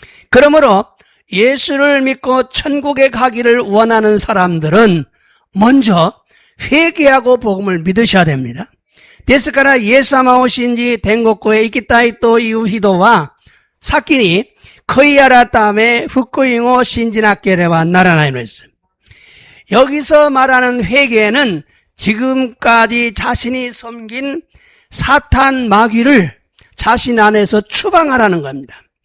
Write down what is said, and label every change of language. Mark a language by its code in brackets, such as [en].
[ko] 그러므로 예수를 믿고 천국에 가기를 원하는 사람들은 먼저 회개하고 복음을 믿으셔야 됩니다. [ja] ですからイエス様を信じ天国へ行きたいという人は先に悔い改め福音を信じなければならないのです。 [ko] 여기서 말하는 회개는 지금까지 자신이 섬긴 사탄 마귀를 자신 안에서 추방하라는 겁니다.